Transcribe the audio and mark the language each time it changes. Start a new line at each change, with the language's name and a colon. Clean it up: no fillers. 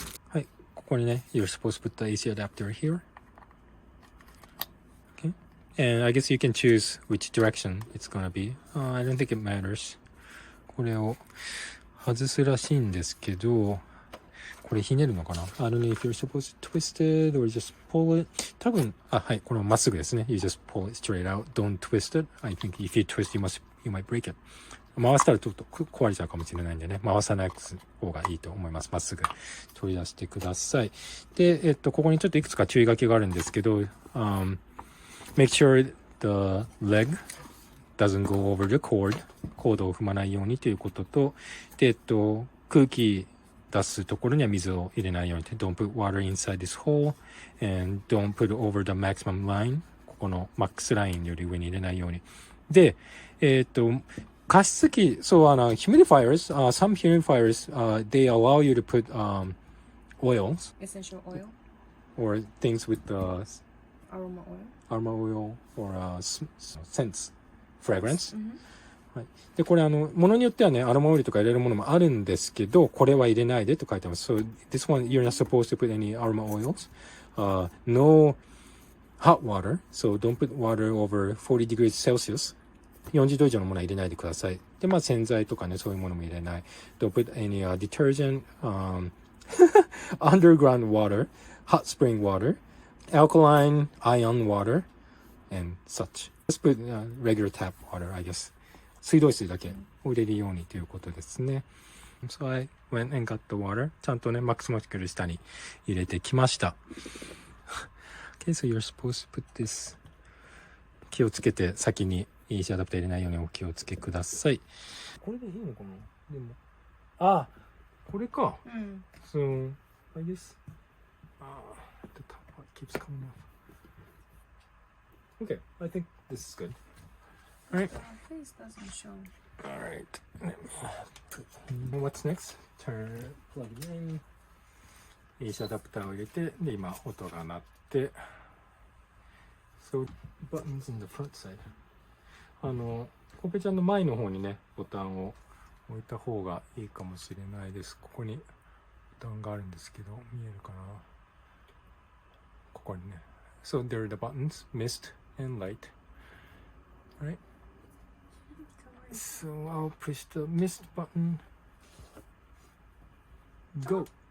Japanese: はい、ここにね、
English: you're supposed to put the AC adapter here. Okay. And I guess you can choose which direction it's gonna be. I don't think it matters.
Japanese: これを外すらしいんですけど、これひねるのかな？
English: I don't know if you're supposed to twist it or just pull it.
Japanese: 多分、はい、これもまっすぐですね。
English: You just pull it straight out. Don't twist it. I think if you twist, you might break it.
Japanese: 回したらちょっと壊れちゃうかもしれないんでね。回さない方がいいと思います。まっすぐ取り出してください。で、ここにちょっといくつか注意書きがあるんですけど、
English: make sure the leg doesn't go over the cord.
Japanese: コードを踏まないようにということと、で、空気出すところには水を入れないように。
English: Don't put water inside this hole and don't put over the maximum line.
Japanese: ここのマックスラインより上に入れないように。
English: で、加湿器、humidifiers, some humidifiers, they allow you to put oils. Essential oil. Or things with Aroma oil. aroma oil or scents, fragrance.
Japanese: はい、でこれものによってはねアロマオイルとか入れるものもあるんですけど、これは入れないでと書いてます。
English: So this one you're not supposed to put any aroma oils. No hot water. So don't put water over 40 degrees Celsius.
Japanese: 40度以上のものは入れないでください。で洗剤とかねそういうものも入れない。
English: Don't put any detergent, underground water, hot spring water, alkaline ion water, and such. Just put regular tap water, I guess.
Japanese: 水道水だけを入れるようにということですね。
English: So I went and got the water.
Japanese: ちゃんとね、マックスモスキル下に入れてきました。
English: Okay, so you're supposed to put this.
Japanese: 気をつけて先に AC アダプター入れないようにお気をつけください。これでいいのかな？でも、これか。
English: So, I guess, the top part keeps coming off. Okay, I think this is good.Alright. Face doesn't show. Alright. What's next? Plug it in.
Japanese: AC アダプターを入れて、で、今、音が鳴って。
English: So, buttons in the front side.
Japanese: コペちゃんの前の方にね、ボタンを置いた方がいいかもしれないです。ここにボタンがあるんですけど、見えるかな？ここにね。
English: So, there are the buttons, mist and light. Alright.So I'll push the mist button. Go.